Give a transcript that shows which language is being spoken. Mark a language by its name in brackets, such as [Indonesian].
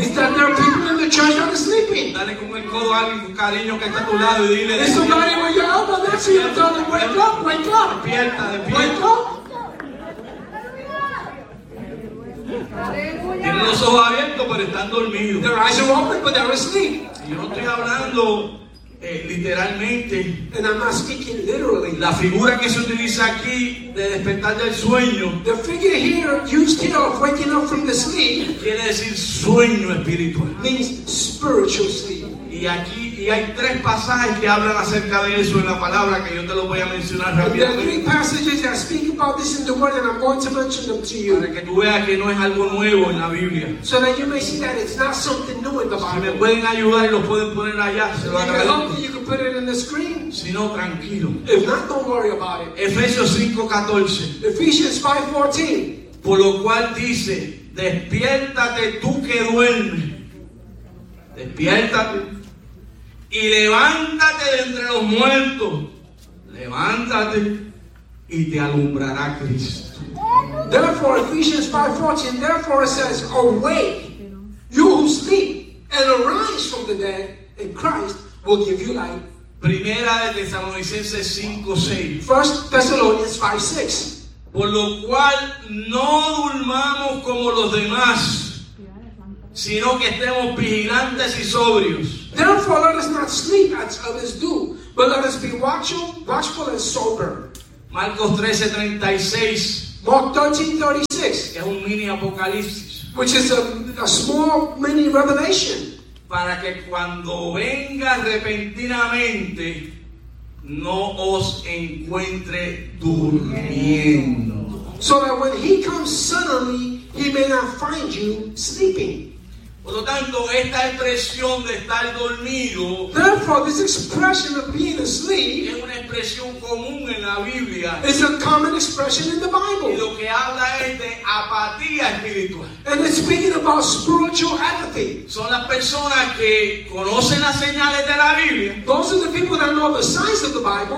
[English] Is that there are people in the church that are sleeping? [Spanish] Dale con el codo a alguien, cariño, que está a tu lado y dile. [English] Is somebody with your elbow there? So you're telling, wake up, wake up. [Spanish] Despierta, despierta. [English] Wake up. [Spanish] Tienen los ojos abiertos, pero están dormidos. [English] Their eyes are open, but they're asleep. [Spanish] Y yo no estoy hablando. Literalmente, [English] and I'm not speaking literally. [Spanish] La figura que se utiliza aquí de despertar del sueño, [English] the figure here used here of waking up from the sleep, [Spanish] quiere decir sueño espiritual, [English] means spiritual sleep. [Spanish] Y aquí y hay tres pasajes que hablan acerca de eso en la palabra que yo te lo voy a mencionar rápidamente. [English] There are three passages that speak about this in the word, and I'm going to mention them to you. [Spanish] Para que tú veas que no es algo nuevo en la Biblia. [English] So that you may see that it's not something new in the Bible. [Spanish] Si me pueden ayudar y lo pueden poner allá, se lo agradezco. [English] You can put it in the screen. [Spanish] Si no, tranquilo. [English] If not, don't worry about it. [Spanish] Efesios 5:14. [English] Ephesians 5:14. [Spanish] Por lo cual dice, despiértate tú que duermes. Despiértate. Y levántate de entre los muertos. Levántate y te alumbrará Cristo. [English] Therefore, Ephesians 5:14, therefore it says, awake, you who sleep, and arise from the dead, and Christ will give you light. [Spanish] Primera de Tesalonicenses 5:6. [English] First Thessalonians 5:6. [Spanish] Por lo cual no durmamos como los demás, sino que estemos vigilantes y sobrios. [English] Therefore, let us not sleep as others do, but let us be watchful and sober. [Spanish] Marcos 13:36. [English] Mark 13:36. [Spanish] Que es un mini apocalipsis. [English] Which is a small mini revelation. [Spanish] Para que cuando venga repentinamente, no os encuentre durmiendo. [English] So that when he comes suddenly, he may not find you sleeping. [Spanish] Por lo tanto, esta expresión de estar dormido, [English] therefore, this expression of being asleep, [Spanish] es una expresión común en la Biblia. [English] It's a common expression in the Bible. [Spanish] Y lo que habla es de apatía espiritual. [English] And it's speaking about spiritual apathy. [Spanish] Son las personas que conocen las señales de la Biblia. [English] Those are the people that know the signs of the Bible.